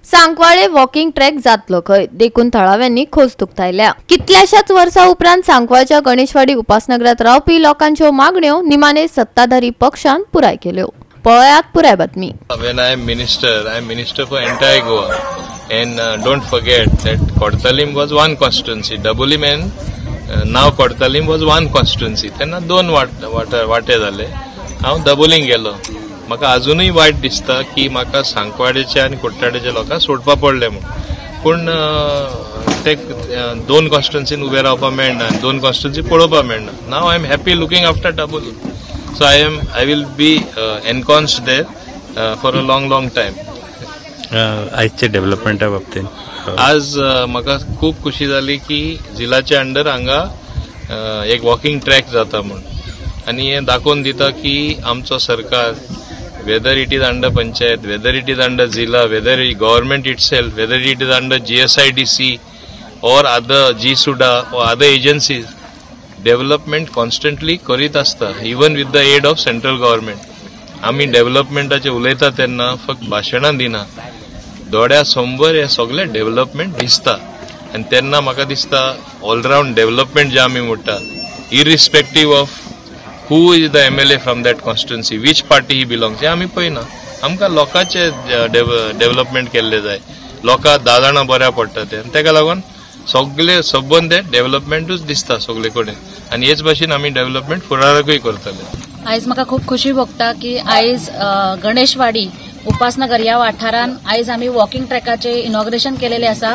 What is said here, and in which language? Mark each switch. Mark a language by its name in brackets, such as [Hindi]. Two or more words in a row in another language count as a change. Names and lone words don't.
[Konkani] सांकवाळे [English] walking track [Konkani] जातलो खंय देखून थळाव्यांनी खोस दुखतायल्या। कितल्याशाच वर्सां उपरांत सांकवाळच्या गणेशवाडी उपासनगरात रावपी लोकांच्यो मागण्यो निमाणे सत्ताधारी पक्षान पुराय केल्यो। पळयात पुराय बातमी। [English] When I am minister for entire Goa, and don't forget that Kortalim was one constituency. Dabolim and now Kortalim was one constituency. [Konkani] तेन्ना दोन वाटे जाले। हांव दाबोलीम गेलो। म्हाका अजूनही वायट दिसता की म्हाका सांकवाडेचे आणि कुट्टाडेच्या लोकांक सोडपा पडले म्हणून। पूण ते दोन कॉन्स्टिट्युएन्सीन उबे रावपाक मेळना, दोन कॉन्स्टिट्युएन्सी पळोवपाक मेळना। [English] now I am happy looking after Dabolim, so I will be ensconced there for a long time. [Konkani] आजच्या डेव्हलपमेंटा बाबतीत आज म्हाका खूप खुशी जाली की जिल्ल्याच्या अंडर हांगा एक [English] walking track [Konkani] जाता म्हणून, आणि हे दाखोवन दिता की आमचो सरकार, [English] whether it is under panchayat, whether it is under zilla, whether it is government itself, whether it is under GSIDC or other GSUDA or other agencies, development constantly [Konkani] करीत असता, [English] even with the aid of central government. [Konkani] आम्ही डेव्हलपमेंटाचे उलयता तेन्ना फक्त भाशणां दिना, दोळ्या समोर हे सगळे डेव्हलपमेंट दिसता। आणि तेन्ना म्हाका दिसता [English] allround development [Konkani] जे आमी म्हणटा, [English] irrespective of who is the MLA from that constituency, which party he belongs, [Konkani] हे आमी पळयना। आमकां लोकांचे डेव्हलपमेंट केल्ले जाय, लोकां 10 जाणां बऱ्या पडटा ते, तेका लागून सगळे सबंद डेव्हलपमेंटूच दिसता सगळे कडेन, आणि हेच भाशेन आमी डेव्हलपमेंट फुडाराकूय करतले। आयज म्हाका खूप खुशी भोगता की आयज गणेशवाडी उपासनगर ह्या वाठारान आयज आमी वॉकिंग ट्रॅकाचे इनॉग्रेशन केलेले आसा।